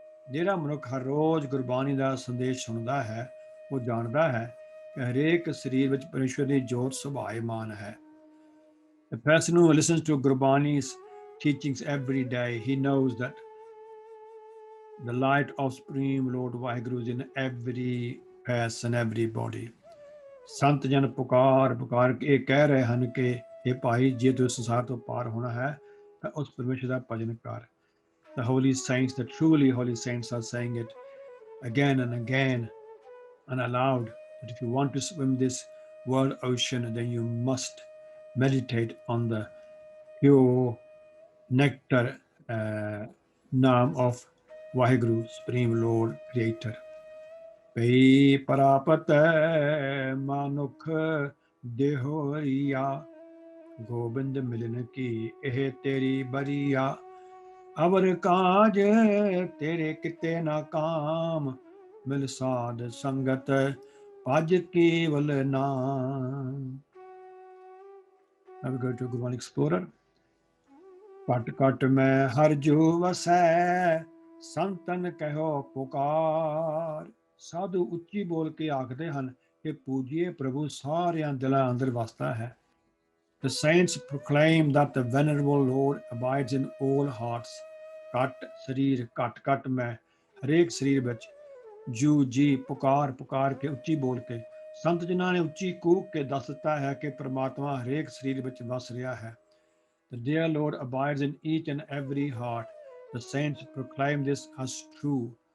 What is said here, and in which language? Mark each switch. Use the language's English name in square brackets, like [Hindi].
[Punjabi] ਜਿਹੜਾ ਮਨੁੱਖ ਹਰ ਰੋਜ਼ ਗੁਰਬਾਣੀ ਦਾ ਸੰਦੇਸ਼ ਸੁਣਦਾ ਹੈ, ਉਹ ਜਾਣਦਾ ਹੈ ਕਿ ਹਰੇਕ ਸਰੀਰ ਵਿੱਚ ਪਰਮੇਸ਼ਵਰ ਦੀ ਜੋਤ ਸੁਭਾਇਮਾਨ ਹੈ। [English] The person who listens to Gurbani's teachings every day, he knows that the light of Supreme Lord Vaheguru is in every person, everybody. [Punjabi] ਸੰਤ ਜਨ ਪੁਕਾਰ ਕੇ ਇਹ ਕਹਿ ਰਹੇ ਹਨ ਕਿ ਇਹ ਭਾਈ, ਜੇ ਤੂੰ ਸੰਸਾਰ ਤੋਂ ਪਾਰ ਹੋਣਾ ਹੈ ਤਾਂ ਉਸ ਪਰਮੇਸ਼ਰ ਦਾ ਭਜਨ ਕਰ। [English] The holy saints, the truly holy saints are saying it again and again and aloud, that if you want to swim this world ocean, then you must meditate on the pure nectar name of Vaheguru, Supreme Lord Creator. [Punjabi] ਪਈ ਪ੍ਰਾਪਤ ਮਨੁੱਖ ਦੇਹੋਰੀਆ, ਗੋਬਿੰਦ ਮਿਲਨ ਕੀ ਇਹ ਤੇਰੀ ਬਰੀਆ। ਅਵਰ ਕਾਜ ਤੇਰੇ ਕਿਤੇ ਨਾ ਕਾਮ, ਮਿਲ ਸਾਧ ਸੰਗਤ ਭਜ ਕੇਵਲ ਨਾਮ। [English] Now we go to Gurmani Explorer. [Punjabi] ਘਟ ਘਟ ਮੈਂ ਹਰ ਜੋ ਵਸੈ, ਸੰਤਨ ਕਹਿਓ ਪੁਕਾਰ। ਸਾਧੂ ਉੱਚੀ ਬੋਲ ਕੇ ਆਖਦੇ ਹਨ ਕਿ ਪੂਜੀਏ ਪ੍ਰਭੂ ਸਾਰਿਆਂ ਦਿਲਾਂ ਅੰਦਰ ਵਸਦਾ ਹੈ। [English] The saints proclaim that the venerable Lord abides in all hearts. [Punjabi] ਘਟ ਸਰੀਰ, ਘਟ ਘਟ ਮੈਂ, ਹਰੇਕ ਸਰੀਰ ਵਿੱਚ। ਜੂ ਜੀ, ਪੁਕਾਰ ਕੇ ਉੱਚੀ ਬੋਲ ਕੇ। ਸੰਤ ਜਿਨ੍ਹਾਂ ਨੇ ਉੱਚੀ ਕੂਕ ਕੇ ਦੱਸ ਦਿੱਤਾ ਹੈ ਕਿ ਪ੍ਰਮਾਤਮਾ ਹਰੇਕ ਸਰੀਰ ਵਿੱਚ ਵਸ ਰਿਹਾ ਹੈ। [English] The dear Lord abides in each and every heart. The saints proclaim this as true.